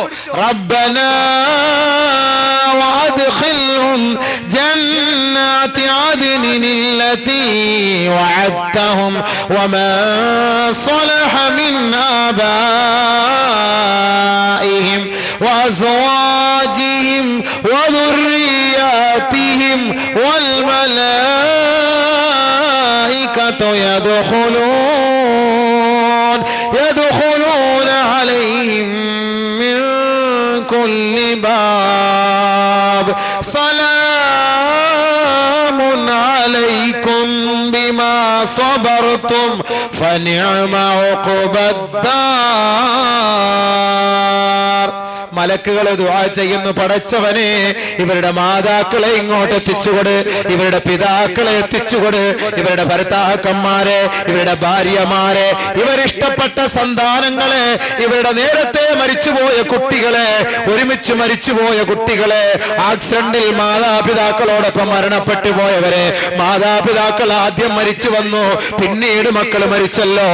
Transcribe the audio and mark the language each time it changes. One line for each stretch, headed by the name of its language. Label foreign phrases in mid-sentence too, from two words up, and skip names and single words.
Arabic: ربنا وأدخلهم جنات عدن التي وعدتهم وما صلح من آبائهم وأزواجهم وذرياتهم والملائكة يدخلون عليهم من كل باب سلام عليكم بما صبرتم فنعم عقبى الدار.
Malayalam: മലക്കുകൾ ദുആ ചെയ്യുന്നു, പടച്ചവനെ ഇവരുടെ മാതാക്കളെ ഇങ്ങോട്ട് എത്തിച്ചുകൊട്, ഇവരുടെ പിതാക്കളെ എത്തിച്ചുകൊട്, ഇവരുടെ ഭർത്താക്കന്മാരെ, ഇവരുടെ ഭാര്യമാരെ, ഇവരിഷ്ടപ്പെട്ട സന്താനങ്ങളെ, ഇവരുടെ നേരത്തെ മരിച്ചുപോയ കുട്ടികളെ, ഒരുമിച്ച് മരിച്ചുപോയ കുട്ടികളെ, ആക്സിഡന്റിൽ മാതാപിതാക്കളോടൊപ്പം മരണപ്പെട്ടു പോയവരെ, മാതാപിതാക്കൾ ആദ്യം മരിച്ചു വന്നു, പിന്നീട് മക്കൾ മരിച്ചല്ലോ.